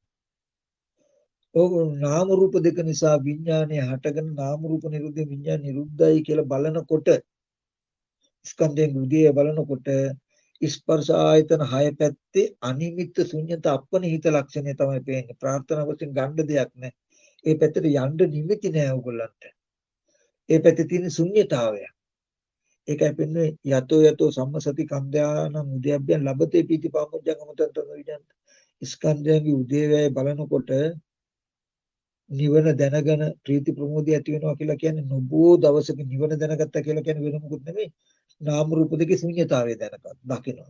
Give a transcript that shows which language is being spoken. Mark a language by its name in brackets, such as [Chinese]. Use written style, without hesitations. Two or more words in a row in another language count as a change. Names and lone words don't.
[Sinhala] ඔව් නාම රූප දෙක නිසා විඥානය හටගෙන නාම රූප නිරුද්ධ විඥාන නිරුද්ධයි කියලා බලනකොට ස්කන්ධයෙන් උදේ බලනකොට ස්පර්ශ ආයතන හය පැත්තේ අනිමිත්ත ශුන්්‍යත අපනිහිත ලක්ෂණය තමයි පේන්නේ. ප්‍රාර්ථනා වශයෙන් ගන්න දෙයක් නැහැ. ඒ පැත්තට යන්න නිමිති නැහැ ඕගොල්ලන්ට. ඒ පැත්තේ තියෙන ශුන්්‍යතාවය. ඒකයි පෙන්වන්නේ [Pali] යතෝ යතෝ සම්මසති කන්දාන උද්‍යප්පයන් ලබතේ පීති පාමුජ්ජං අමතන්ත විජන්ත. [Sinhala] ස්කන්ධයන්ගේ උදේවැය බලනකොට නිවන දැනගෙන ප්‍රීති ප්‍රමෝදය ඇති වෙනවා කියලා කියන්නේ නොබෝ දවසක නිවන දැනගත්තා කියලා කියන්නේ වෙන මොකුත් නෙමෙයි. නාම රූප දෙකේ ශුන්‍යතාවය දකිනවා.